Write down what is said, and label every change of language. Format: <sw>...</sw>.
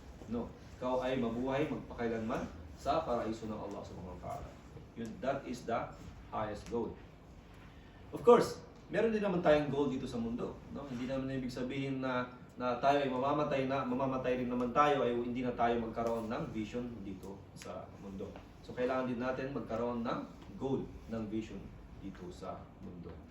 <tl>No, ikaw ay mabuhay magpakailanman sa paraiso ng Allah subhanahu wa ta'ala.</tl> <en>Yun, that is the highest goal.</en> <tl>Of course, meron din naman tayong goal dito sa mundo, no? Hindi naman ibig sabihin na tayo ay mamamatay rin naman tayo ay hindi na tayo magkaroon ng vision dito sa mundo. So kailangan din natin magkaroon ng goal, ng vision dito sa mundo.</tl>